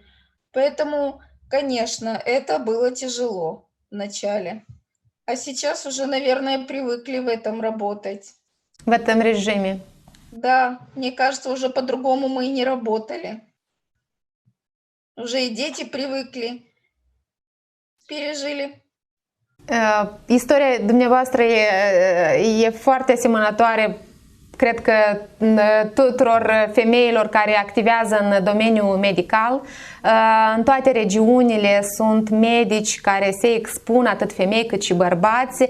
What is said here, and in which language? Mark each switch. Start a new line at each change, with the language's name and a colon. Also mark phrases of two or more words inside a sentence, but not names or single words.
Russian: Поэтому, конечно, это было тяжело вначале. А сейчас уже, наверное, привыкли в этом работать. В этом режиме. Да, мне кажется, уже по-другому мы и не работали. Уже и дети привыкли, пережили.
Romanian: Istoria dumneavoastră e foarte asemănătoare, cred că tuturor femeilor care activează în domeniul medical. În toate regiunile sunt medici care se expun, atât femei cât și bărbați.